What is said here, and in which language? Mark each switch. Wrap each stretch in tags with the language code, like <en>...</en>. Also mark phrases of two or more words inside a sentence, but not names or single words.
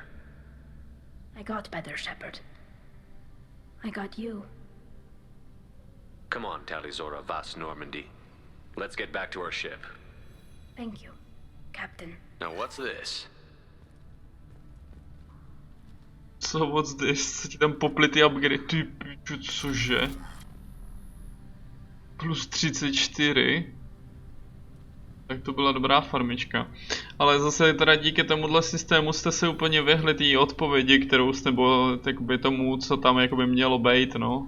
<en>I got better, Shepard. I got you. Come on, Talizora Vas Normandy. Let's get back to our ship. Thank you, Captain. Now what's this? So what's this?</en> <cs>Co ti tam popli ty upgrade, ty piču, cože? Plus 34. Tak to byla dobrá farmička. Ale zase teda díky tomuhle systému jste se úplně vyhli té odpovědi, kterou jste, nebo jakoby tomu, co tam jakoby mělo být, no.</cs>